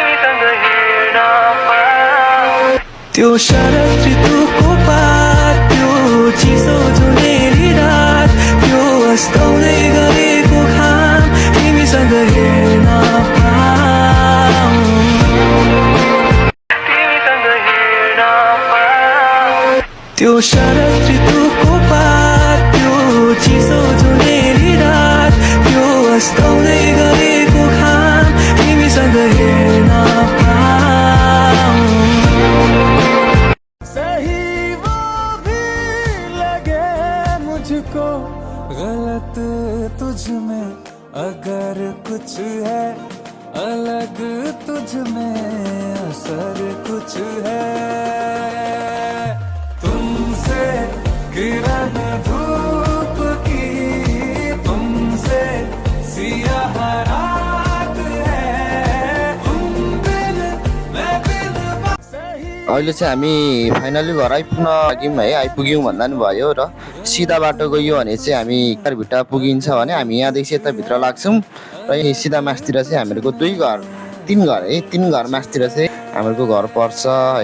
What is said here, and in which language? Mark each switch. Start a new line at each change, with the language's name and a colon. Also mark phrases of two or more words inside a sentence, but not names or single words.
Nepali: त्यो शरद ऋतुको पात, त्यो चिसो जुनेली रात, त्यो अस्ताउँदै गरेको घाम तिमीसँग हेर्न पाऊँ, तिमीसँग हेर्न पाऊँ। त्यो शरद ऋतुको पात, त्यो चिसो जुनेली रात, त्यो अस्ताउँदै गरेको घाम तिमीसँग हेर्न पाऊँ।
Hindi: सही वो भी लगे मुझको गलत तुझ में अगर कुछ है, अलग तुझ में असर कुछ है। तुमसे किरण धूप की, तुमसे सियाह रात है, तुम बिन मैं बिन
Nepali: अहिले चाहिँ हामी फाइनली घर आइपुग्न लाग्यौँ है। आइपुग्यौँ भन्दा पनि भयो। र सिधा बाटो गयो भने चाहिँ हामी घरभित्र पुगिन्छ भने हामी यहाँदेखि यता भित्र लाग्छौँ। र यही सिधा मासतिर चाहिँ हामीहरूको 3 घर मासतिर चाहिँ हाम्रो घर पर्छ है।